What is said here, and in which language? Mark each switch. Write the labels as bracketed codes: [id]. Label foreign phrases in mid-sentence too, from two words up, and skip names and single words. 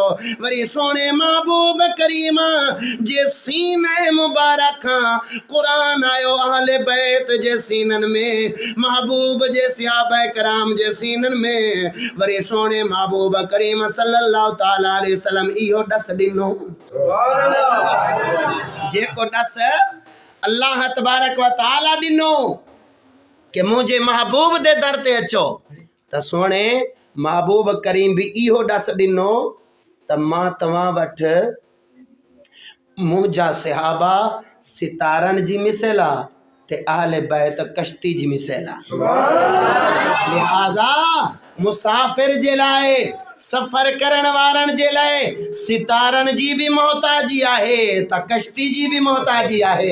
[sd] वरी सोने महबूब करीम जे सीने मुबारक कुरान आयो अहले बैत जे सीनन में महबूब जे सहाबा कराम जे सीनन में वरी सोने महबूब करीम [ar] صلى الله تعالى عليه وسلم [sd] इहो डस ॾिनो। [ar] سبحان الله. [sd] जेको डस [ar] الله تبارك وتعالى [sd] ॾिनो कि मुझे महबूब दे दर ते अचो त सोने महबूब करीम भी इहो डस ॾिनो त मां तव्हां वटि मुझा सहाबा सितारन जी मिसल ते अहले बैत कश्ती जी मिसल। लिहाजा मुसाफिर जे लाए सफ़र करण वारन जे लाए सितारन जी भी मोहताजी आहे त कश्ती जी भी मोहताजी आहे।